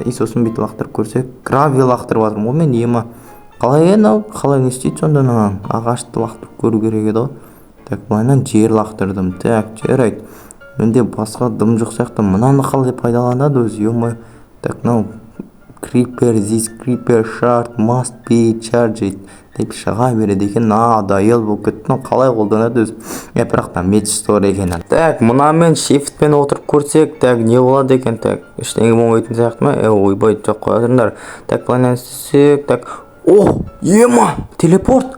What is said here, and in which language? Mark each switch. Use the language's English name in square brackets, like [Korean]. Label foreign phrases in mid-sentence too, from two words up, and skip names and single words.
[Kazakh] И сосын бүйтіп лақтырып көрсек. Гравий лақтырып жатырмын ғой мен. ема қалай мынау? Қалай не істейді сонда? Ағашты лақтырып көру керек еді ғой. Так былайынан жер лақтырдым. Так жарайды. Менде басқа дым жоқ сияқты. Мынаны қалай пайдаланады өзі? ема Так мынау Creeper, [English] this creeper shard must be charged [Kazakh] деп шыға береді екен. Дайыл болып кетті. Қалай қолданады өзі? Бірақ та меч стор екен. Так мынамен shiftпен отырып көрсек, так не болады екен? Так ештеңе болмайтын сияқты ма? Ойбай, жоқ қоя тұрыңдар. Так былайынан істесек, так ема телепорт.